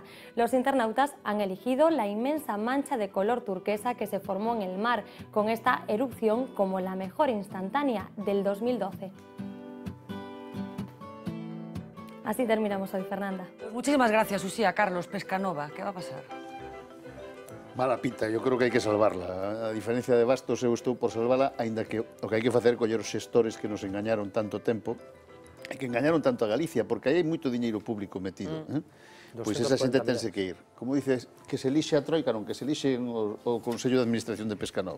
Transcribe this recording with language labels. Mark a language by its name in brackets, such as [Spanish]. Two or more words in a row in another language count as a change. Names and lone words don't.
[Spanish] Los internautas han elegido la inmensa mancha de color turquesa que se formó en el mar, con esta erupción como la mejor instantánea del 2012. Así terminamos hoy, Fernanda. Muchísimas gracias, Uxía. Carlos Pescanova, ¿qué va a pasar? Mala pinta, yo creo que [Galician] hai que salvarla. A diferencia de Bastos, eu estou por salvarla, aínda que o que hai que facer é coller os xestores que nos engañaron tanto tempo e que engañaron tanto a Galicia, porque aí hai moito diñeiro público metido. Pois esa xente tense que ir. Como dices, que se lixe a Troika, non que se lixe o Consello de Administración de Pescanova.